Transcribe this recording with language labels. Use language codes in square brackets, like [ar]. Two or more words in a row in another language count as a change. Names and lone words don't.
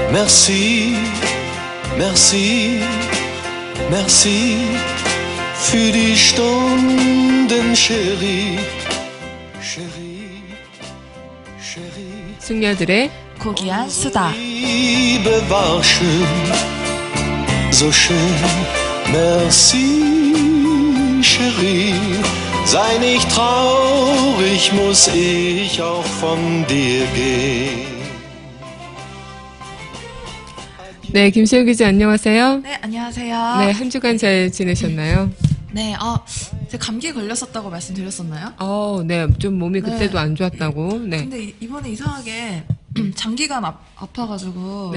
[fr] Merci, merci, merci [de] für die Stunden, [fr] Chérie, Chérie, Chérie. [ko] 숙녀들의 고귀한 수다. [de] Liebe war schön, so schön. [fr] Merci, Chérie. [de] Sei nicht traurig, muss ich auch von dir gehen. [ko] 네, 김시영 기자 안녕하세요. 네, 안녕하세요. 네, 한 주간 잘 지내셨나요? 네, 제가 감기에 걸렸었다고 말씀드렸었나요? 네, 좀 몸이 그때도 안 좋았다고. 네. 근데 이번에 이상하게 장기가 아파가지고.